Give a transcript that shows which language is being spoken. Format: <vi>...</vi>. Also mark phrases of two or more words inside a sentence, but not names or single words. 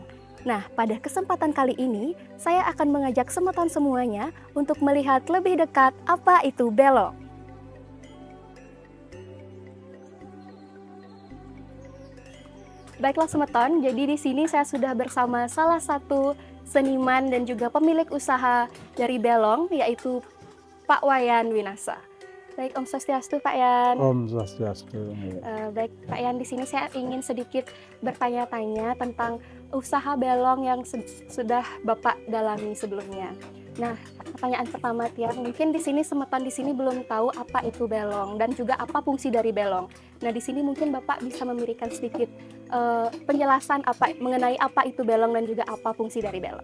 <id>Nah, pada kesempatan kali ini, saya akan mengajak semeton semuanya untuk melihat lebih dekat apa itu belong. Baiklah semeton, jadi di sini saya sudah bersama salah satu seniman dan juga pemilik usaha dari belong, yaitu Pak Wayan Winasa. Baik,</id> <ban>Om Swastiastu</ban> <id>Pak Yan.</id> <ban>Om Swastiastu.</ban> <id>Baik, Pak Yan, di sini saya ingin sedikit bertanya-tanya tentang usaha belong yang sudah Bapak dalami sebelumnya. Nah, pertanyaan pertama Tiang, mungkin di sini semeton di sini belum tahu apa itu belong dan juga apa fungsi dari belong. Nah, di sini mungkin Bapak bisa memberikan sedikit penjelasan mengenai apa itu belong dan juga apa fungsi dari belong.</id>